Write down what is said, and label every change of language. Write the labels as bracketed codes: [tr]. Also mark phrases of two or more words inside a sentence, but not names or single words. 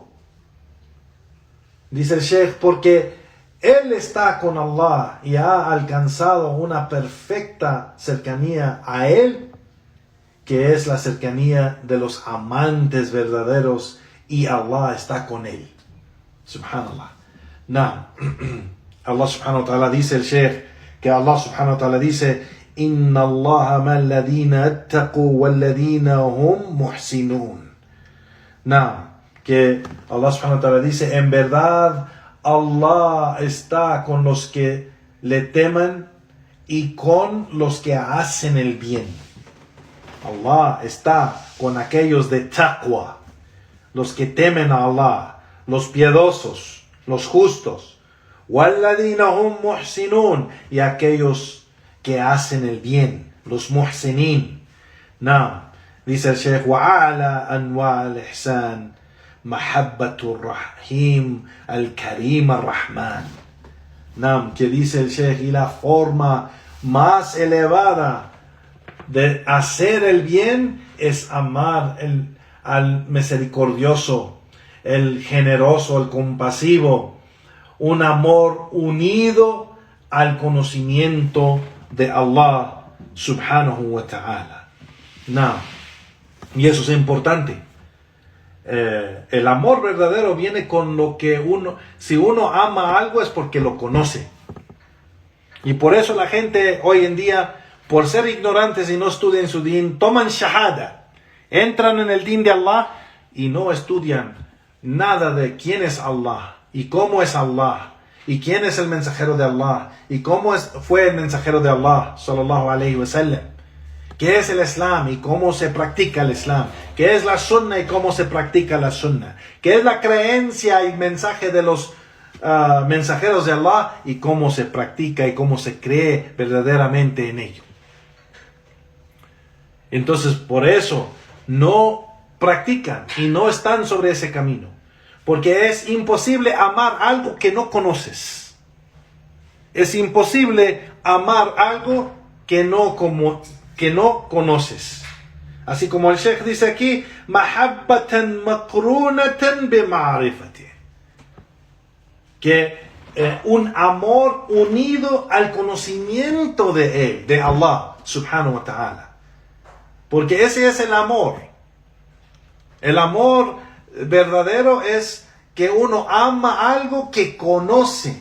[es] Dice el Sheikh, porque él está con Allah y ha alcanzado una perfecta cercanía a él, que es la cercanía de los amantes verdaderos, y Allah está con él. Subhanallah. [ar] الله سبحانه وتعالى [es] dice el Sheikh, que [ar] الله سبحانه وتعالى dice: إن الله مع الذين اتقوا والذين هم محسنون. [es] que [ar] الله سبحانه وتعالى [es] dice, en verdad Allah está con los que le teman y con los que hacen el bien. Allah está con aquellos de taqwa, los que temen a Allah, los piadosos, los justos. [ar] وَالَّذِينَ هُمْ مُحْسِنُونَ, [es] y aquellos que hacen el bien, los muhsinin. Dice el Sheikh, [ar] وَعَلَى أَنْوَاءِ الْإِحْسَانِ مَحَبَّةُ الرَّحِيمِ الْكَرِيمِ الرَّحْمَنِ. [es] Que dice el Sheikh, y la forma más elevada de hacer el bien es amar al misericordioso, el generoso, el compasivo, un amor unido al conocimiento de [ar] الله سبحانه وتعالى. [es] Y eso es importante. El amor verdadero viene con lo que si uno ama algo es porque lo conoce. Y por eso la gente hoy en día, por ser ignorantes y no estudian su din, toman shahada, entran en el din de Allah y no estudian nada de quién es Allah y cómo es Allah y quién es el mensajero de Allah y cómo fue el mensajero de Allah [ar] صلى الله عليه وسلم, [es] qué es el Islam y cómo se practica el Islam, qué es la sunna y cómo se practica la sunna, qué es la creencia y mensaje de los mensajeros de Allah y cómo se practica y cómo se cree verdaderamente en ello. Entonces, por eso no practican y no están sobre ese camino, porque es imposible amar algo que no conoces. Es imposible amar algo que no conoces. Así como el Sheikh dice aquí, [ar] محبة مقرونة بمعرفة, [es] que un amor unido al conocimiento de él, de [ar] الله سبحانه وتعالى. [es] Porque ese es el amor. El amor verdadero es que uno ama algo que conoce.